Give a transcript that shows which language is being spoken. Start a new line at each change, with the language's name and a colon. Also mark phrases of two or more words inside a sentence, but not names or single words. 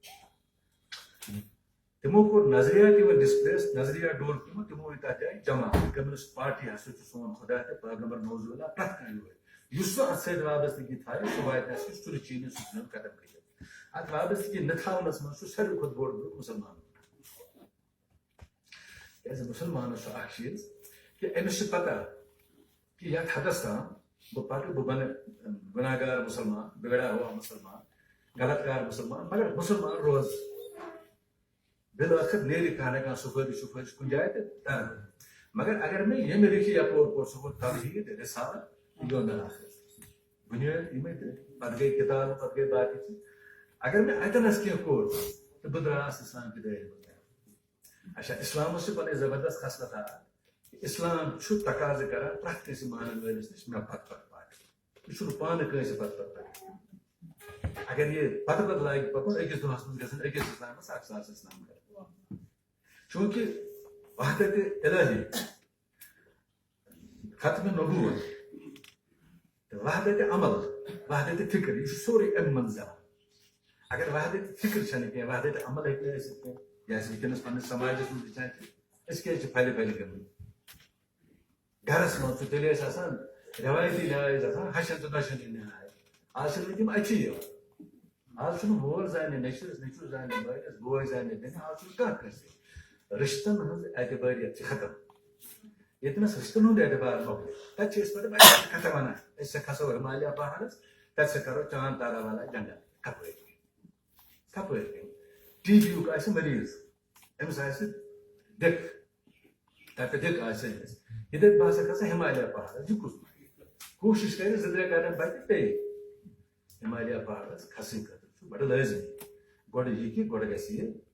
Kashmiri: تِمو کوٚر نظریات یِمن ڈسپلیس نظریات ڈول تِمو أنۍ تتھ جایہِ جماعت کمیونسٹ پارٹی ہسا چھُ سون خدا تہٕ پیغمبر نوزُ اللہ پرٛٮ۪تھ کانٛہہ یور یُس سُہ اتھ سۭتۍ وابستگی تھایہِ سُہ واتہِ نہٕ اَسہِ سُہ چھُنہٕ چیٖنہِ سُہ ژھٕنُن ختم کٔرِتھ ات وابستگی نتھاونس من ساروی کھت بوڑ گروپ مسلمان کیازِ مسلمانس اکھ چیز کہ أمس چھِ پتہ کہ یتھ حدس تام بہٕ بنہٕ گناہگار مسلمان
Urdu: بگڑا ہوا
Kashmiri: مسلمان غلط کار مسلمان مگر مسلمان روز بالآخر نیرِ کانٛہہ نہ کانٛہہ سفٲرش کُنہِ جایہِ تہٕ ترٕ مگر اگر مےٚ ییٚمہِ رِکھِ یپور کوٚر سُہ گوٚو توحیٖد رسالت یومِ آخر بُنیٲدۍ یِمے تہٕ پتہٕ گٔے کِتاب پتہٕ گٔے باقٕے چیٖز اگر مےٚ اتنس کینٛہہ کوٚر تہٕ بہٕ درٛاس اسلام کہِ دٲیرٕ منٛز اچھا اسلامس چھِ پنٕنۍ زبردست خصلت اسلام چھُ تقاضہٕ کران پرٛٮ۪تھ کٲنٛسہِ مانن وٲلِس نِش مےٚ پتہٕ پکہِ یہِ چھُنہٕ پانہٕ کٲنٛسہِ پتہٕ پکہِ اگر یہِ پتہٕ لاگہِ پکُن أکِس دۄہس منٛز گژھن أکِس اسلامس 100,000 اسلام کرِ چوٗنٛکہِ وحدت الہی ختم نبوت وحدت عمل وحدت فکر یہ سورُے امہِ منٛز زٮ۪وان اگر وحدت فکر چھنہٕ کینٛہہ وحدت عمل ہیٚکہِ نہٕ ٲسِتھ کینٛہہ یہِ أسۍ وٕنکیٚنس پننِس سماجس منٛز وٕچھان چھِ أسۍ کیازِ چھِ پھلہِ پھلہِ گٔمٕتۍ گرس منٛز چھُ تیٚلہِ ٲسۍ آسان رٮ۪وٲیتی نِیاے ٲسۍ آسان ہشن تہٕ دۄشن نِیاے آز چھِنہٕ وۄنۍ تِم اَچی یِوان آز چھُنہٕ مول زانہِ نیٚچوِس نیٚچوٗ زانہِ بٲیِس بوے زانہِ بیٚنہِ آز چھُنہٕ کانٛہہ کٲنٛسہِ رِشتن ہٕنٛز اعتبٲریت چھِ ختم ییٚتنس رِشتن ہُنٛد اعتبار مۄکلہِ تتہِ چھِ أسۍ پتہٕ واریاہ کتھٕ ونان أسۍ کھسو ہمالیہ پہاڑس تتہِ سا کرو
Urdu: چاند تارا والا
Kashmiri: جنگل کپٲرۍ کپٲرۍ ٹی بی یُک آسہِ مریض أمِس آسہِ دِکھ تتہِ دِکھ آسہِ أمِس یہِ دپہِ بہٕ ہسا کھسا ہمالیہ پہاڑس یہِ کُس کوٗشش کرِ 2-3 قدم پکہِ بیٚیہِ ہمالیہ پہاڑس کھسنہٕ خٲطرٕ چھُ بڑٕ لٲزمی گۄڈٕ یہِ کہِ گۄڈٕ گژھِ یہِ